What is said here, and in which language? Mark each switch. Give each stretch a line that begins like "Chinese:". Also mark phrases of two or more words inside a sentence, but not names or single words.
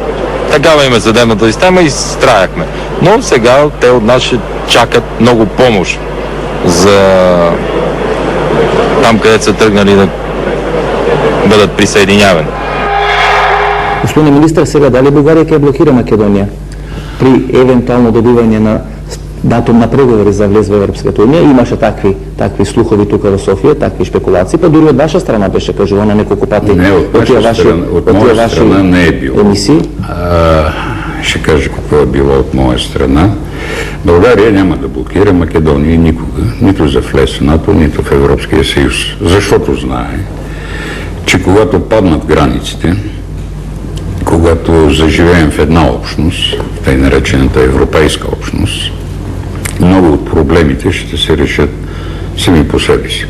Bulgarian: Такава има съдебната система и страяхме. Но сега те от нас ще чакат много помощ за там, където са тръгнали да бъдат присъединявани.
Macedonian: Господин министър, сега дали Бугария ќе блокира Македонија при евентуално добивање на датум на преговори за влез во Европската унија? Имаше такви слухови тука во Софија, такви шпекулации, па дури од ваша страна беше кажувано неколку пати.
Bulgarian: Не, от моя страна не е било. Емисии? Ще кажа какво е било от моя страна. България няма да блокира Македония никога, нито за влез в НАТО, нито в Европския съюз. Защото знае, че когато паднат границите, когато заживеем в една общност, тъй наречената европейска общност, много от проблемите ще се решат сами по себе си.